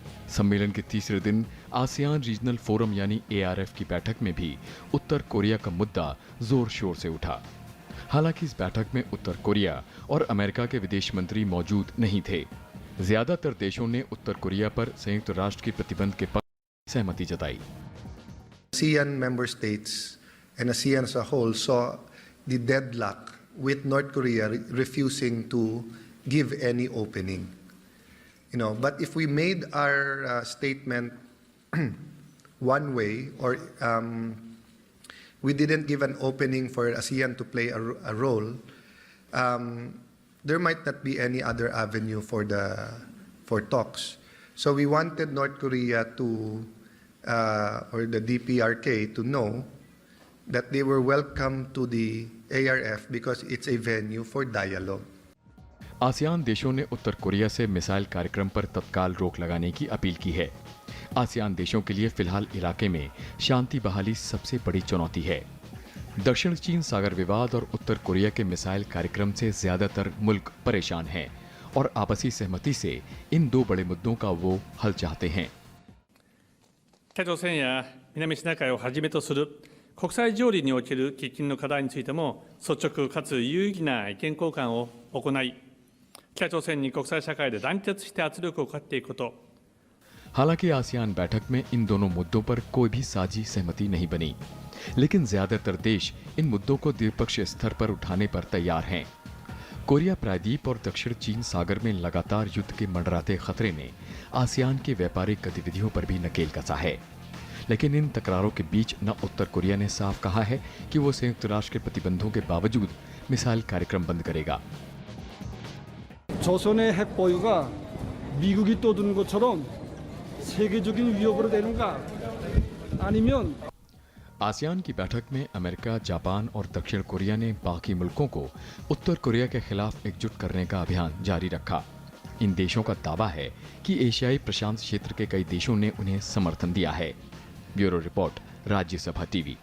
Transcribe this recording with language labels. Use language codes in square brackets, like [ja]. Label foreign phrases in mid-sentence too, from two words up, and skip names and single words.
[hi] सम्मेलन के तीसरे दिन आसियान रीजनल फोरम यानी ARF की बैठक में भी उत्तर कोरिया का मुद्दा जोर शोर से उठा। हालांकि इस बैठक में उत्तर कोरिया और अमेरिका के विदेश मंत्री मौजूद नहीं थे। ज्यादातर देशों ने उत्तर कोरिया पर संयुक्त राष्ट्र के प्रतिबंध के पक्ष में सहमति जताई। [en] ASEAN member states and ASEAN as a whole saw the deadlock with North Korea refusing to give any opening. But if we made our statement one way, or we didn't give an opening for ASEAN to play a role, there might not be any other avenue for talks. So we wanted North Korea to, or the DPRK, to know that they were welcome to the ARF because it's a venue for dialogue. [hi] आसियान देशों ने उत्तर कोरिया से मिसाइल कार्यक्रम पर तत्काल रोक लगाने की अपील की है। आसियान देशों के लिए फिलहाल इलाके में शांति बहाली सबसे बड़ी चुनौती है। दक्षिण चीन सागर विवाद और उत्तर कोरिया के मिसाइल कार्यक्रम से ज्यादातर मुल्क परेशान हैं और आपसी सहमति से इन दो बड़े मुद्दों का वो हल चाहते हैं। [ja] 北朝鮮や南シナ海をはじめとする国際条理における喫緊の課題についても率直かつ有意義な意見交換を行い、北朝鮮に国際社会で団結して圧力をかけていくこと。 [hi] हालांकि आसियान बैठक में इन दोनों मुद्दों पर कोई भी साझी सहमति नहीं बनी, लेकिन ज्यादातर देश इन मुद्दों को द्विपक्षीय स्तर पर उठाने पर तैयार हैं। कोरिया प्रायद्वीप और दक्षिण चीन सागर में लगातार युद्ध के मंडराते खतरे ने आसियान की व्यापारिक गतिविधियों पर भी नकेल कसा है। लेकिन इन तकरारों के बीच न उत्तर कोरिया ने साफ कहा है कि वो संयुक्त राष्ट्र के प्रतिबंधों के बावजूद मिसाइल कार्यक्रम बंद करेगा। [ko] 조선의 핵 보유가 미국이 떠드는 것처럼 세계적인 위협으로 되는가 아니면 [hi] आसियान की बैठक में अमेरिका, जापान और दक्षिण कोरिया ने बाकी मुल्कों को उत्तर कोरिया के खिलाफ एकजुट करने का अभियान जारी रखा। इन देशों का दावा है कि एशियाई प्रशांत क्षेत्र के कई देशों ने उन्हें समर्थन दिया है। ब्यूरो रिपोर्ट, राज्यसभा टीवी।